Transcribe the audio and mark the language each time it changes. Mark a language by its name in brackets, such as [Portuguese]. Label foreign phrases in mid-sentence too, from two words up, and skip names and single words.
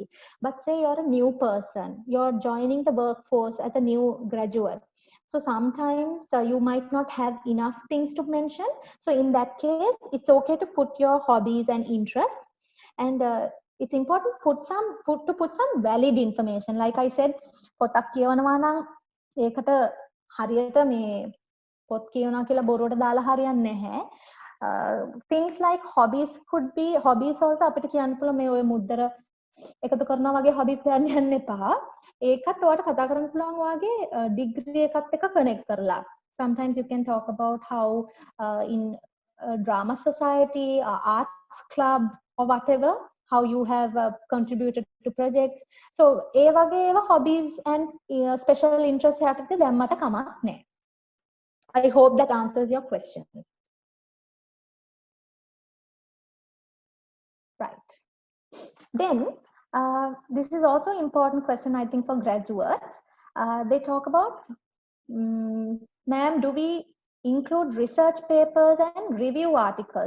[English] But say you're a new person, you're joining the workforce as a new graduate. So sometimes you might not have enough things to mention. So in that case, it's okay to put your hobbies and interests. And it's important to put some valid information. Like I said, [Sinhala] පොතක් කියවනවා නම් ඒකට හරියට මේ පොත් කියවනවා කියලා බොරුවට දාලා හරියන්නේ නැහැ. [English] Things like hobbies could be hobbies also [Sinhala] අපිට කියන්න පුළුවන් මේ ඔය මුද්දර එකතු කරනවා වගේ hobbies දාන්න යන්න එපා. ඒකත් ඔයාලට කතා කරන්න පුළුවන් වගේ degree එකත් එක්ක connect කරලා. [English] Sometimes you can talk about how in drama society, arts club or whatever, how you have contributed to projects. [Sinhala] So ඒ වගේ ඒවා [English] hobbies and special interests [Sinhala] යටතේ දැම්මට කමක් නැහැ. [English] I hope that answers your question. Right. Then this is also an important question, I think, for graduates. They talk about, ma'am, do we include research papers and review articles?